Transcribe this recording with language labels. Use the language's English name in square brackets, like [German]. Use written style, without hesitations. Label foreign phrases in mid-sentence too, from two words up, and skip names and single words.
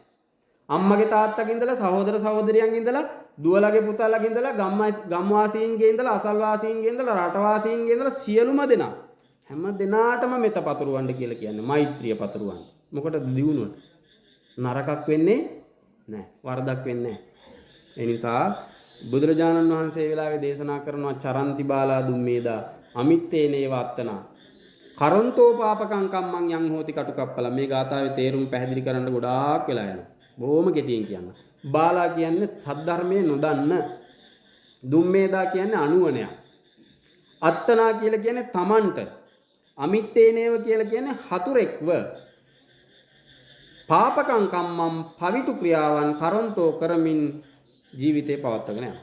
[Sinhala] අම්මගේ තාත්තගේ ඉඳලා සහෝදර සහෝදරියන්ගේ ඉඳලා දුවලගේ පුතාලගේ ඉඳලා ගම්වාසීන්ගේ ඉඳලා අසල්වාසීන්ගේ ඉඳලා රටවාසීන්ගේ ඉඳලා සියලුම දෙනා හැම දෙනාටම මෙත පතුරවන්න කියලා කියන්නේ මෛත්‍රිය පතුරවන්න. මොකටද දියුණුවට? නරකක් වෙන්නේ නැහැ. වරදක් වෙන්නේ නැහැ. ඒ නිසා බුදුරජාණන් වහන්සේ වෙලාවේ දේශනා කරනවා [Pali] චරන්ති බාලා දුම්මේදා අමිත්තේනේ වත්තනා කරන්තෝ පාපකං කම්මං යං හෝති කටුකප්පල. [Sinhala] මේ ගාථාවේ තේරුම පැහැදිලි කරන්න ගොඩාක් වෙලා යනවා. බොහොම කෙටියෙන් කියන්න. බාලා කියන්නේ සද්ධර්මයේ නොදන්න. දුම්මේදා කියන්නේ අනුවණයක්. අත්තනා කියලා කියන්නේ තමන්ට. අමිත්තේනේව කියලා කියන්නේ හතුරෙක්ව. [Pali] පාපකං කම්මම් [Sinhala] පවිතු ක්‍රියාවන් කරන්තෝ කරමින් ජීවිතේ පවත්වාගෙන යනවා.